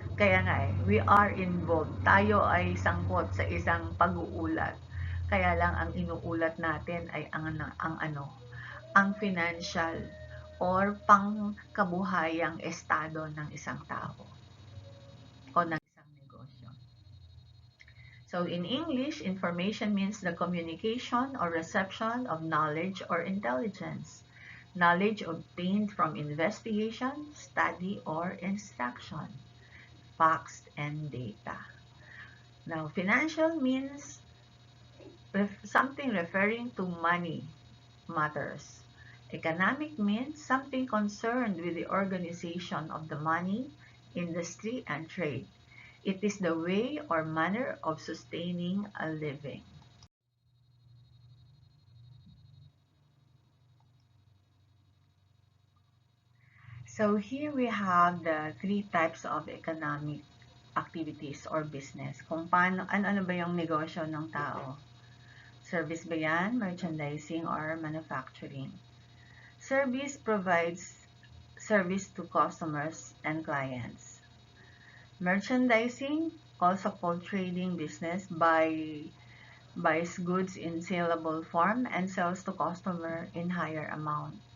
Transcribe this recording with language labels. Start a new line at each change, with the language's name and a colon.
Filipino: Kaya nga
English: we are involved.
Filipino: Tayo ay sangkot sa isang pag-uulat. Kaya lang ang inuulat natin ay ang financial or pangkabuhayang estado ng isang tao o ng isang negosyo.
English: So in English, information means the communication or reception of knowledge or intelligence. Knowledge obtained from investigation, study, or instruction. Facts and data. Now, financial means something referring to money matters. Economic means something concerned with the organization of the money, industry, and trade. It is the way or manner of sustaining a living. So here we have the three types of economic activities or business.
Filipino: Kung paano, ano ba yung negosyo ng tao?
English: Service
Filipino: ba yan,
English: merchandising, or manufacturing? Service provides service to customers and clients. Merchandising, also called trading business, buys goods in saleable form and sells to customer in higher amount.